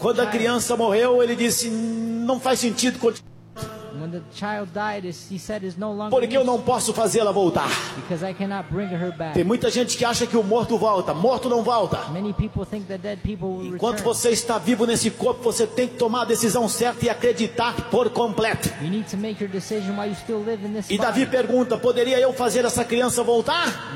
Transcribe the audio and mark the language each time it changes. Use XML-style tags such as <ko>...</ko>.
<pt>Quando a criança morreu, ele disse, não faz sentido continuar.</pt> <en>When the child died, he said, is no longer.</en> <pt>Porque eu não posso fazê-la voltar.</pt> <en>Because I cannot bring her back.</en> <pt>Tem muita gente que acha que o morto volta. Morto não volta.</pt> <en>Many people think that dead people will return.</en> <pt>Enquanto você está vivo nesse corpo, você tem que tomar a decisão certa e acreditar por completo.</pt> <en>You need to make your decision while you still live in this body.</en> <pt>E Davi pergunta, poderia eu fazer essa criança voltar?</pt>